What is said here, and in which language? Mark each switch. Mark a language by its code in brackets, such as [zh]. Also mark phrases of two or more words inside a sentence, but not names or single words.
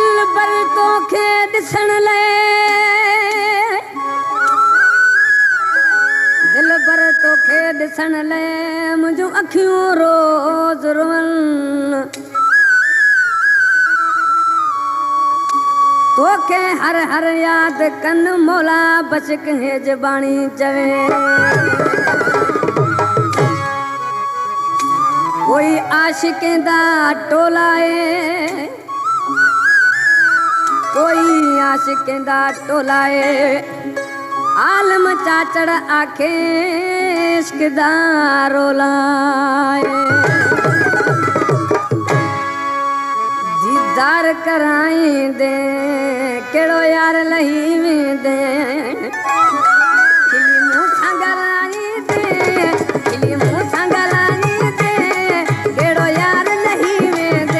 [sd] पर तोखे ॾिसण लाइ दिल पर तोखे ॾिसण लाइ मुंहिंजूं अखियूं रोज़ रोअनि तोखे हर हर यादि कनि मौला बच कंहिं ज़बानी चवे [skr] کوئی عاشقیں دا ٹولا ہے کوئی عاشقیں دا ٹولا ہے عالم چاچڑ آکھے عشق دا رولا ہے دیدار کرائی دے کیڑو یار لہی ویندے [sd] खिली मुंह सां ॻाल्हाई दे खिली मुंह सां ॻाल्हाई दे [skr] کیڑو یار لہی ویندے